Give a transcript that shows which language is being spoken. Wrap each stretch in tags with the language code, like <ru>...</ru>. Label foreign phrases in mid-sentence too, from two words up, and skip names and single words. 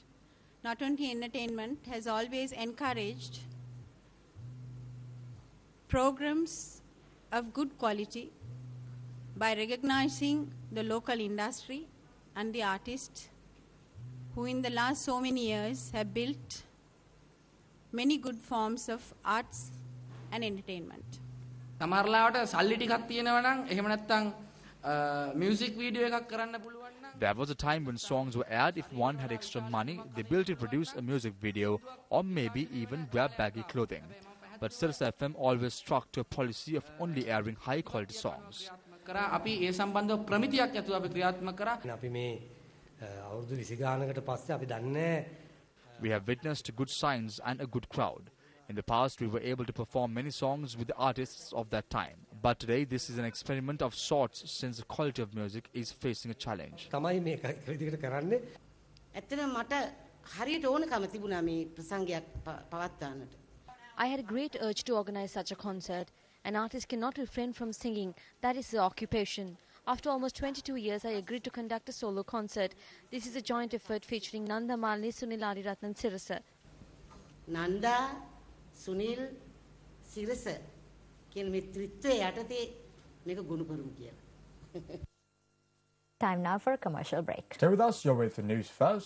<en>Not only entertainment, has always encouraged programs of good quality by recognizing the local industry and the artists who in the last so many years have built many good forms of arts and entertainment.</en> <si>සමහරලාවට සල්ලි ටිකක් තියෙනවා නම් එහෙම නැත්නම්</si> <en>music video</en> <si>එකක් කරන්න පුළුවන් නම්</si> <en>There was a time when songs were aired if one had extra money, the ability to produce a music video, or maybe even wear baggy clothing. But Sirius FM always stuck to a policy of only airing high-quality songs.</en> <si>කරා අපි ඒ සම්බන්ධව ප්‍රමිතියක් ඇතුව අපි ක්‍රියාත්මක කරා. අපි මේ අවුරුදු 20 ගානකට පස්සේ අපි දන්නේ</si> <en>We have witnessed good signs and a good crowd. In the past, we were able to perform many songs with the artists of that time. But today, this is an experiment of sorts since the quality of music is facing a challenge.</en> <si>තමයි මේක විදිහට කරන්නේ. ඇත්තටම මට හරියට ඕනකම තිබුණා මේ ප්‍රසංගයක් පවත්වන්නට.</si> <en>I had a great urge to organize such a concert. An artist cannot refrain from singing. That is the occupation. After almost 22 years, I agreed to conduct a solo concert. This is a joint effort featuring Nanda Malini, Sunil Ariratnan, Sirasa.</en> <si>නන්දා සුනිල් සිරස කියන මේ ත්‍රිත්වය යටතේ මේක ගුණ කරමු කියලා.</si> <en>Time now for a commercial break. Stay with us, you're with the news first.</en>